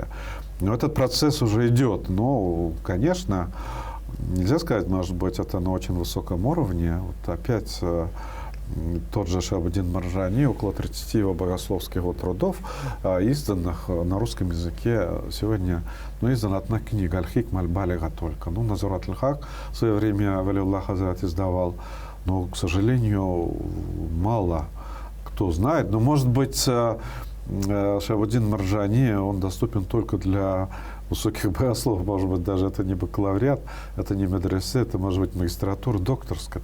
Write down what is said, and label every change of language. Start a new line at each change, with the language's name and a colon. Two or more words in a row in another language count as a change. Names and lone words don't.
Russian: Но этот процесс уже идет, но, конечно, нельзя сказать, может быть, это на очень высоком уровне. Вот опять тот же Шахабуддин Марджани, около 30 его богословских трудов, изданных на русском языке сегодня, издана одна книга «Аль-Хикма аль-Балига» только. Назират аль-Хак в свое время Валиуллах Хазрат издавал, но, к сожалению, мало кто знает. Но, может быть, Шахабуддин Марджани, он доступен только для высоких богословов, может быть, даже это не бакалавриат, это не медресе, это может быть магистратура докторская.